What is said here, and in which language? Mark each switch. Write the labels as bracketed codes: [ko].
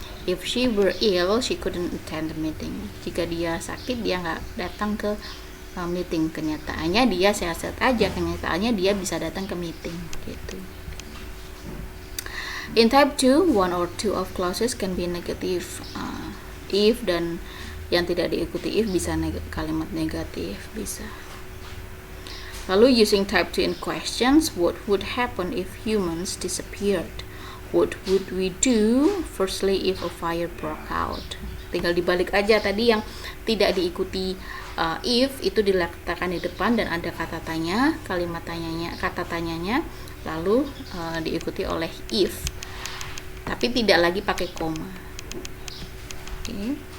[en] If she were ill, she couldn't attend the meeting. [id] Jika dia sakit, dia nggak datang ke meeting. Kenyataannya dia sehat-sehat aja. Kenyataannya dia bisa datang ke meeting. Gitu. [en] In type 2, one or two of clauses can be negative. [id] If dan yang tidak diikuti if bisa kalimat negatif, bisa. Lalu [en] using type 2 in questions, what would happen if humans disappeared? What would we do firstly if a fire broke out? [id] Tinggal dibalik aja, tadi yang tidak diikuti if itu diletakkan di depan dan ada kata tanya, kalimat tanyanya, kata tanyanya, lalu diikuti oleh if, tapi tidak lagi pakai koma. Okay.